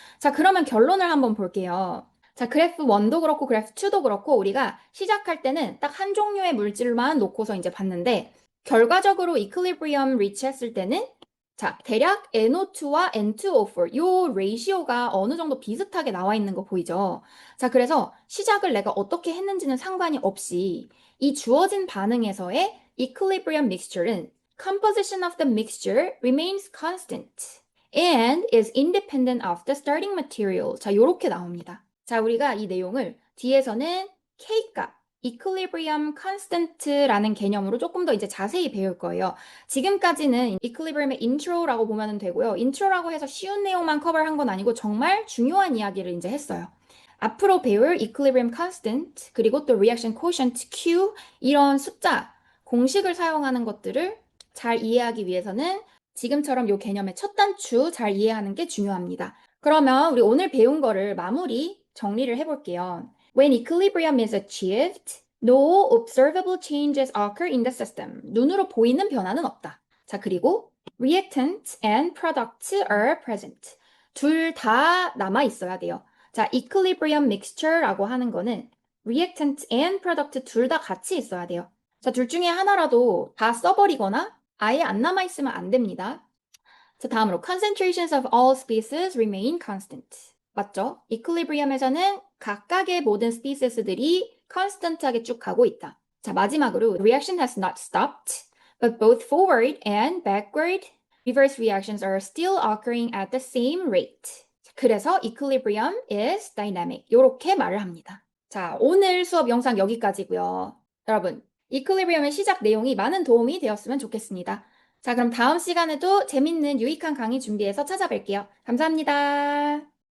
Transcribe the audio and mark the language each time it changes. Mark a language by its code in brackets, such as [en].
[ko] 자, 그러면 결론을 한번 볼게요. 자, 그래프 1도 그렇고 그래프 2도 그렇고 우리가 시작할 때는 딱 한 종류의 물질만 놓고서 이제 봤는데 결과적으로 이퀄리브리엄 리치 했을 때는 자, 대략 NO2와 N2O4 요 레이시오가 어느 정도 비슷하게 나와 있는 거 보이죠? 자, 그래서 시작을 내가 어떻게 했는지는 상관이 없이 이 주어진 반응에서의 equilibrium mixture는 [en] composition of the mixture remains constant and is independent of the starting material. [ko] 자, 요렇게 나옵니다. 자, 우리가 이 내용을 뒤에서는 K값, equilibrium constant라는 개념으로 조금 더 이제 자세히 배울 거예요. 지금까지는 equilibrium의 intro라고 보면 되고요. intro라고 해서 쉬운 내용만 커버한 건 아니고 정말 중요한 이야기를 이제 했어요. 앞으로 배울 equilibrium constant, 그리고 또 reaction quotient Q, 이런 숫자, 공식을 사용하는 것들을 잘 이해하기 위해서는 지금처럼 이 개념의 첫 단추 잘 이해하는 게 중요합니다. 그러면 우리 오늘 배운 거를 마무리 정리를 해볼게요. [en] When equilibrium is achieved, no observable changes occur in the system. [ko] 눈으로 보이는 변화는 없다. 자, 그리고 [en] reactant and product are present. [ko] 둘 다 남아 있어야 돼요. 자, equilibrium mixture라고 하는 거는 reactant and product 둘 다 같이 있어야 돼요. 자, 둘 중에 하나라도 다 써버리거나 아예 안 남아 있으면 안 됩니다. 자, 다음으로 [en] concentrations of all species remain constant. [ko] 맞죠? equilibrium에서는 각각의 모든 species들이 constant하게 쭉 가고 있다. 자, 마지막으로 [en] reaction has not stopped, but both forward and backward reverse reactions are still occurring at the same rate. [ko] 그래서 [en] equilibrium is dynamic. [ko] 이렇게 말을 합니다. 자, 오늘 수업 영상 여기까지고요. 여러분, equilibrium의 시작 내용이 많은 도움이 되었으면 좋겠습니다. 자, 그럼 다음 시간에도 재밌는 유익한 강의 준비해서 찾아뵐게요. 감사합니다.